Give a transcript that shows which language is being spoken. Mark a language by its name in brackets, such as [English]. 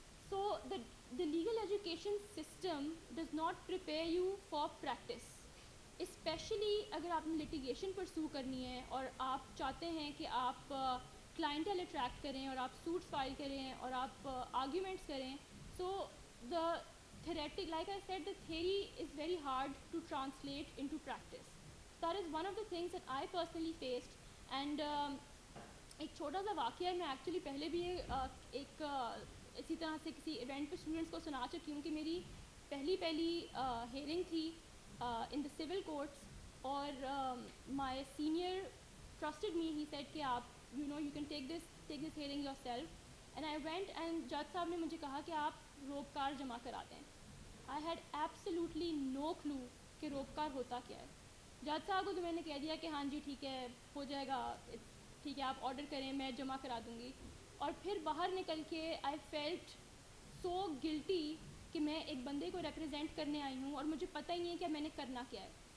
[Urdu] So [English] the legal education system does not prepare you for practice, [Urdu] especially اگر آپ نے litigation پرسو کرنی ہے اور آپ چاہتے ہیں کہ آپ کلائنٹل اٹریکٹ کریں اور آپ سوٹس فائل کریں اور آپ آرگیومنٹس کریں. [English] So the theoretic, like I said, the theory is very hard to translate into practice. That is one of the things that I personally faced. [Urdu] And ایک چھوٹا سا واقعہ ہے، میں ایکچولی پہلے بھی ایک اسی طرح سے کسی ایونٹ پہ اسٹوڈنٹس کو سنا چکی ہوں کہ میری پہلی ہیئرنگ تھی [English] in the civil courts, [Urdu] اور [English] my senior trusted me. He said [Urdu] کہ آپ [English] you can take this hearing yourself. And I went and [Urdu] جج صاحب نے مجھے کہا کہ آپ روپکار جمع کرا دیں. [English] I had absolutely no clue [Urdu] کہ روپکار ہوتا کیا ہے. جج صاحب کو تو میں نے کہہ دیا کہ ہاں جی ٹھیک ہے ہو جائے گا، ٹھیک ہے آپ آرڈر کریں میں جمع کرا دوں گی. اور پھر باہر نکل کے [English] I felt so guilty [Urdu] کہ میں ایک بندے کو ریپرزینٹ کرنے آئی ہوں اور مجھے پتہ ہی نہیں ہے کہ میں نے کرنا کیا ہے.